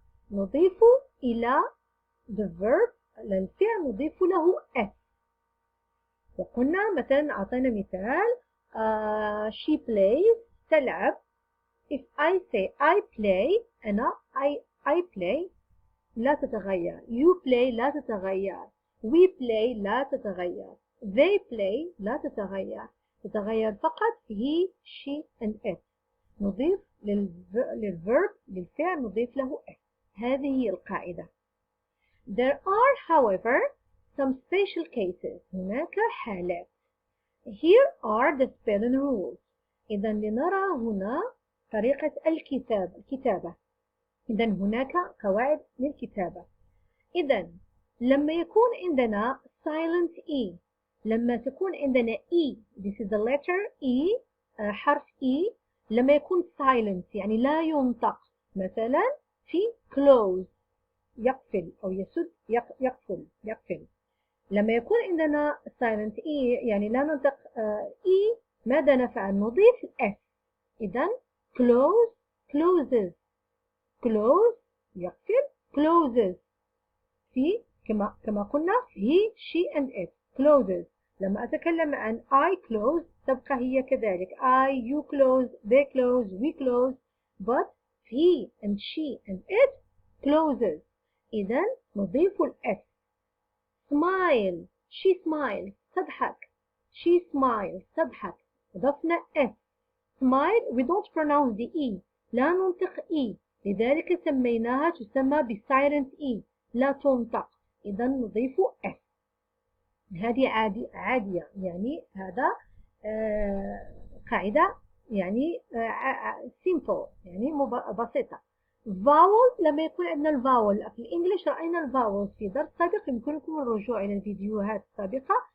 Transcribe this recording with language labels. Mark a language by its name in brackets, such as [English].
[Arabic] نضيف إلى [English] the verb [Arabic] للفعل نضيف له s. وقلنا مثلا أعطينا مثال [English] she plays [Arabic] تلعب. [English] if I say I play أنا I play [Arabic] لا تتغير. [English] you play [Arabic] لا تتغير. [English] we play لا تتغير. they play [Arabic] لا تتغير. تتغير فقط [English] he, she and it. [Arabic] نضيف للverb للفعل نضيف له s. هذه هي القاعدة. [English] There are however some special cases. [Arabic] هناك حالات. [English] Here are the spelling rules. [Arabic] إذا لنرى هنا طريقة الكتابة. إذا هناك قواعد للكتابة. إذا لما يكون عندنا silent e، لما تكون عندنا e [English] this is the letter e [Arabic] حرف e لما يكون silent يعني لا ينطق، مثلا في close يقفل أو يسد يقفل. لما يكون عندنا silent e يعني لا ننطق e ماذا نفعل؟ نضيف s. [English] إذا close closes close يقفل closes. في كما قلنا he, she and it closes. [Arabic] لما أتكلم عن [English] I close [Arabic] تبقى هي كذلك [English] I, you close, they close, we close, but he and she and it closes. [Arabic] إذا نضيف الS. [English] smile she smiles تضحك. she smiles تضحك. [Arabic] ضفنا S. [English] smile we don't pronounce the E، [Arabic] لا ننطق E، لذلك سميناها تسمى بsilent E، لا تنطق. إذا نضيف S. هذه عادية، يعني هذا قاعدة يعني simple يعني بسيطة. vowel لما يكون عندنا الفاول في الإنجليش رأينا الفاول في درس سابق، يمكنكم الرجوع إلى الفيديوهات السابقة.